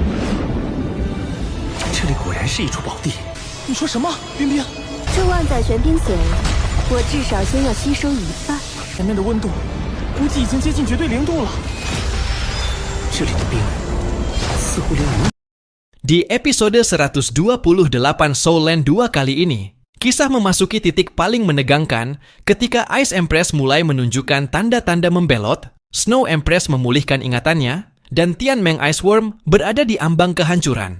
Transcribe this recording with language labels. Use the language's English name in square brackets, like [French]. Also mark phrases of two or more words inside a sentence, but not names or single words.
[Chinese] 这里果然是一处宝地。你说什么，冰冰？这万载玄冰髓，我至少先要吸收一半。前面的温度估计已经接近绝对0度了。这里的冰似乎连无。 [Indonesian] Di episode 128 Soulland 2 kali ini, kisah memasuki titik paling menegangkan ketika Ice Empress mulai menunjukkan tanda-tanda membelot, Snow Empress memulihkan ingatannya, dan Tianmeng Iceworm berada di ambang kehancuran.